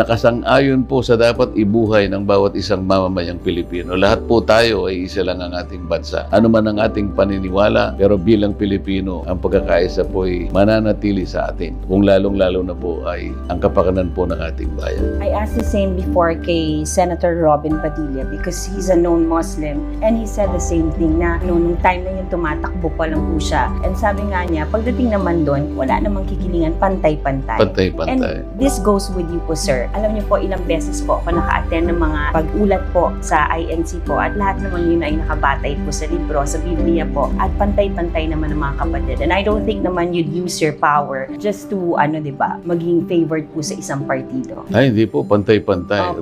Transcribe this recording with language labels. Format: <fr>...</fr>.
<tl>Nakasang-ayon po sa dapat ibuhay ng bawat isang mamamayang Pilipino. Lahat po tayo ay isa lang ang ating bansa. Ano man ang ating paniniwala, pero bilang Pilipino, ang pagkakaisa po ay mananatili sa atin. Kung lalong-lalo na po ay ang kapakanan po ng ating bayan.</tl> <en>I asked the same before kay Senator Robin Padilla because he's a known Muslim and he said the same thing</en> <tl>na nung time na yun tumatakbo pa lang po siya. And sabi nga niya, pagdating naman doon, wala namang kikilingan, pantay-pantay. Pantay-pantay.</tl> <en>And this goes with you po, sir.</en> <tl>Alam niyo po, ilang beses po ako naka-attend ng mga pag-ulat po sa INC po at lahat naman yun ay nakabatay po sa libro, sa Biblia po at pantay-pantay naman ng mga kapatid.</tl> <en>And I don't think naman you'd use your power just to,</en> <tl>diba, maging favored po sa isang partido. Ay, hindi po. Pantay-pantay.</tl>